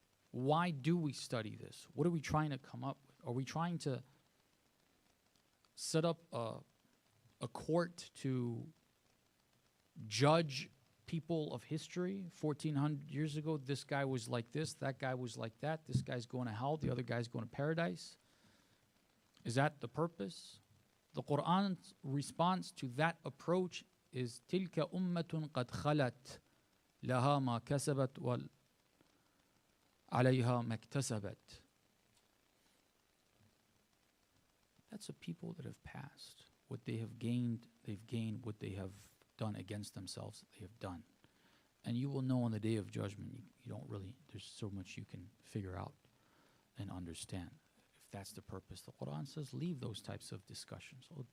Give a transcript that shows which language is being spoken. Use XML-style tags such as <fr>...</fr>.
<en>Why do we study this? What are we trying to come up with? Are we trying to set up a court to judge people of history 1,400 years ago? This guy was like this, that guy was like that, this guy's going to hell, the other guy's going to paradise. Is that the purpose? The Qur'an's response to that approach is</en> <ar>تِلْكَ أُمَّةٌ قَدْ خَلَتْ لَهَا مَا كَسَبَتْ وَعَلَيْهَا مَا اكْتَسَبَتْ.</ar> <en>That's a people that have passed. What they have gained, they've gained. What they have done against themselves, they have done. And you will know on the day of judgment, you don't really, there's so much you can figure out and understand. If that's the purpose, the Quran says leave those types of discussions.</en>